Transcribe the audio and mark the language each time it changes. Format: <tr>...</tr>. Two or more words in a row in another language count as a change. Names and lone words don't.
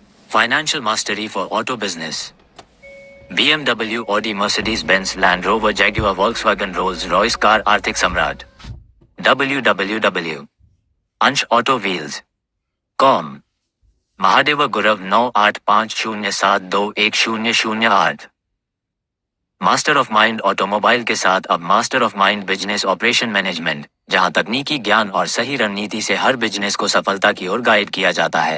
<en>Financial mastery for auto business.</en> <hi>BMW, Audi, Mercedes-Benz, Land Rover, Jaguar, Volkswagen, Rolls-Royce कार आर्थिक सम्राट. www. अंश ऑटो व्हील्स. कॉम. महादेव गुरव 9850721008. मास्टर ऑफ माइंड ऑटोमोबाइल के साथ अब मास्टर ऑफ माइंड</hi> <en>business operation management,</en> <hi>जहां तकनीकी ज्ञान और सही रणनीति से हर बिजनेस को सफलता की ओर गाइड किया जाता है.</hi>